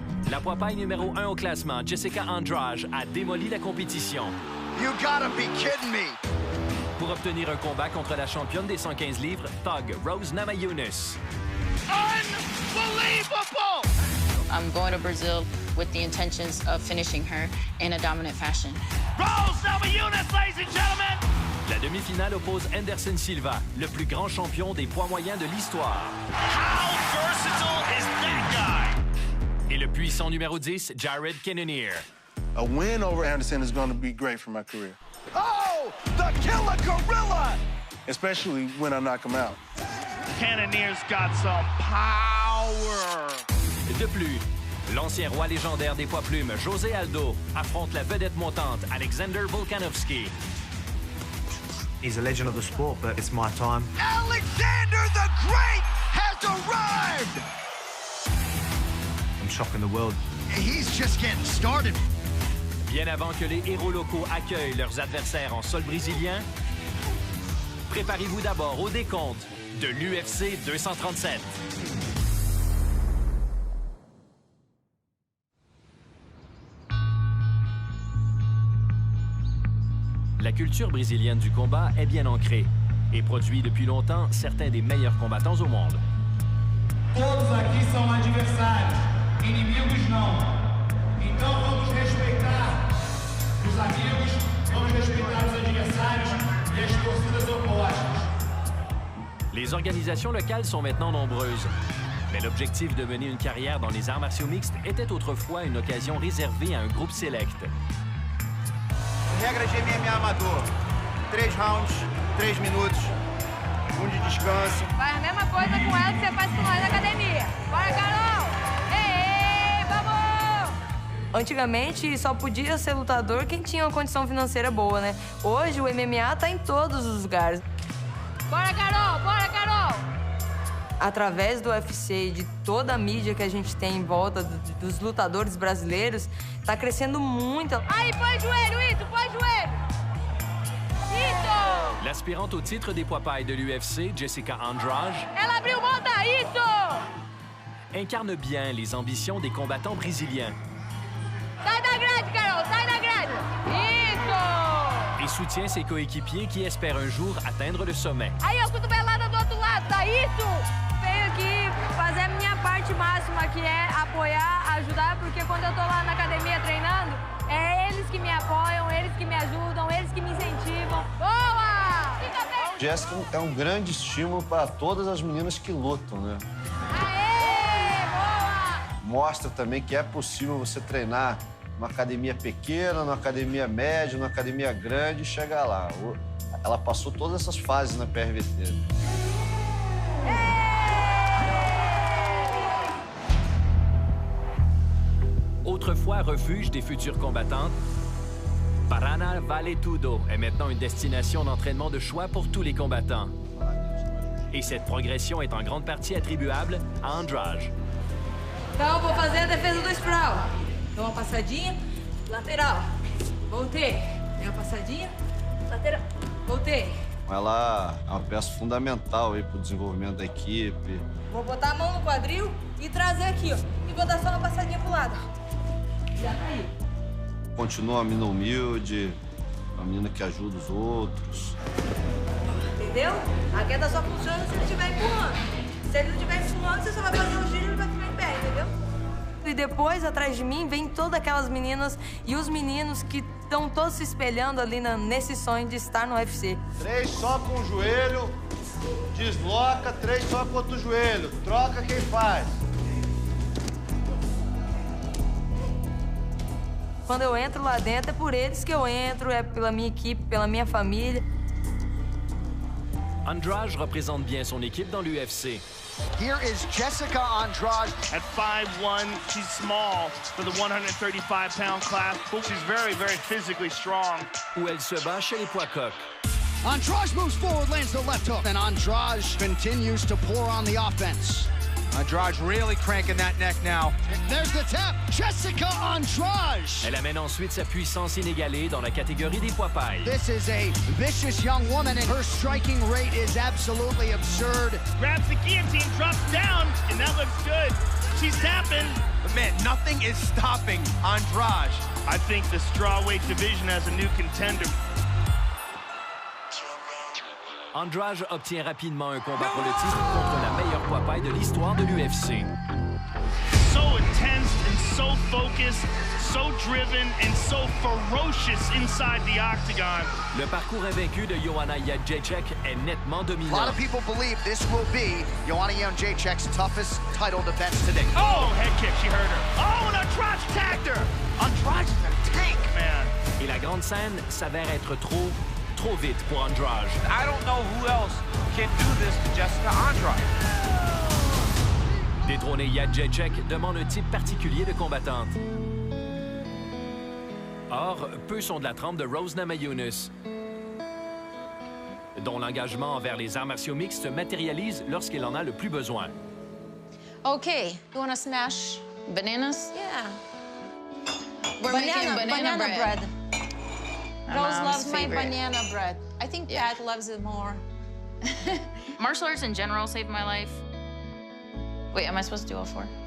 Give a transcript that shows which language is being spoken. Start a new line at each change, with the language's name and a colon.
French: La poids-paille numéro 1 au classement, Jessica Andrade, a démoli la compétition.
English: You gotta be kidding me!
French: Pour obtenir un combat contre la championne des 115 livres, Thug Rose NAMAJUNAS.
English: Unbelievable! I'm going to Brazil with the intentions of finishing her in a dominant fashion. Rose NAMAJUNAS, ladies and gentlemen!
French: La demi-finale oppose Anderson Silva, le plus grand champion des poids moyens de l'histoire.
English: How versatile is that guy?
French: Et le puissant numéro 10, CANNONIER.
English: A win over Anderson is going to be great for my career. Oh, the killer gorilla! Especially when I knock him out. Cannonier's got some power.
French: De plus, l'ancien roi légendaire des poids plumes, ALDO, affronte la vedette montante, VOLKANOVSKI.
English: He's a legend of the sport, but it's my time. Alexander the Great has arrived! I'm shocking the world. He's just getting started.
French: Bien avant que les héros locaux accueillent leurs adversaires en sol brésilien, préparez-vous d'abord au décompte de l'UFC 237. La culture brésilienne du combat est bien ancrée et produit depuis longtemps certains des meilleurs combattants au monde.
Portuguese: Todos aqui são adversários, inimigos não. Então vamos respeitar os amigos, vamos respeitar os adversários e as torcidas opostas.
French: Les organisations locales sont maintenant nombreuses, mais l'objectif de mener une carrière dans les arts martiaux mixtes était autrefois une occasion réservée à un groupe sélect.
Portuguese: Regra de MMA amador. 3 rounds, 3 minutos, de descanso. Faz a mesma coisa com ela que você faz com nós na academia. Bora, Carol! Ei, vamos! Antigamente, só podia ser lutador quem tinha uma condição financeira boa, né? Hoje, o MMA tá em todos os lugares. Bora, Carol! Bora, Carol! Através do UFC e de toda a mídia que a gente tem em volta dos lutadores brasileiros, tá crescendo muito. Aí, põe joelho, Ito! Põe joelho! Ito!
French: L'aspirante au titre des poids pailles de l'UFC, Jessica Andrade,
Portuguese: Ela abriu mão da Ito!
French: incarne bien les ambitions des combattants brésiliens.
Portuguese: Sai da grade, Carol! Sai da grade! Ito!
French: Et soutient ses coéquipiers qui espèrent un jour atteindre le sommet.
Portuguese: Aí, ó, cotovelada do outro lado, tá Ito! Venho aqui fazer a minha parte máxima, que é apoiar, ajudar, porque quando eu tô lá na academia treinando, é eles que me apoiam, eles que me ajudam, eles que me incentivam. Boa! Fica bem! Jéssica é um grande estímulo para todas as meninas que lutam, né? Aê! Boa! Mostra também que é possível você treinar numa academia pequena, numa academia média, numa academia grande e chegar lá. Ela passou todas essas fases na PRVT.
French: Autrefois refuge des futures combattantes, Paraná Vale Tudo est maintenant une destination d'entraînement de choix pour tous les combattants. Et cette progression est en grande partie attribuable à Andrade.
Portuguese: Então, vou fazer a defesa do sprawl. Dou uma passadinha, lateral. Voltei. Dei uma passadinha, lateral. Voltei. Ela é uma peça fundamental para o desenvolvimento da equipe. Vou botar a mão no quadril e trazer aqui, ó. E vou dar só uma passadinha pro lado. Já caiu. continua uma menina humilde, uma menina que ajuda os outros. Entendeu? A queda só funciona se ele estiver empurrando. Se ele não estiver empurrando, você só vai fazer o giro e ele vai ficar em pé, entendeu? E depois, atrás de mim, vem todas aquelas meninas e os meninos que estão todos se espelhando ali nesse sonho de estar no UFC. 3 só com o joelho, desloca, 3 só com o outro joelho. Troca quem faz. Quando eu entro lá dentro, é por eles que eu entro, é pela minha equipe, pela minha família.
French: Andrade représente bien son équipe dans l'UFC.
English: Here is Jessica Andrade. At 5'1", she's small for the 135-pound class. She's very, very physically strong.
French: Où elle se bat chez les poids coqs.
English: Andrade moves forward, lands the left hook. And Andrade continues to pour on the offense. Andrade really cranking that neck now. There's the tap. Jessica Andrade.
French: Elle amène ensuite sa puissance inégalée dans la catégorie des poids pailles.
English: This is a vicious young woman, and her striking rate is absolutely absurd. Grabs the guillotine, drops down, and that looks good. She's tapping. But man, nothing is stopping Andrade. I think the strawweight division has a new contender.
French: Andrade obtient rapidement un combat pour le titre contre la meilleure poids paille de l'histoire de l'UFC.
English: So intense and so focused, so driven and so ferocious inside the octagon.
French: Le parcours invaincu de Joanna Jędrzejczyk est nettement dominant.
English: A lot of people believe this will be Joanna Jędrzejczyk's toughest title defense today. Oh, head kick, she hurt her. Oh, and Andrade tagged her. Andrade is a tank, man.
French: Et la grande scène s'avère être trop vite pour Andrade.
English: I don't know who else can do this to Jessica Andrade.
French: Détrôner Jędrzejczyk demande un type particulier de combattante. Or, peu sont de la trempe de Rose NAMAJUNAS, dont l'engagement envers les arts martiaux mixtes se matérialise lorsqu'il en a le plus besoin.
English: Okay, you want to smash bananas? Yeah. We're making banana bread. Rose loves my banana bread. I think Pat loves it more. Martial arts in general saved my life. Wait, am I supposed to do all 4?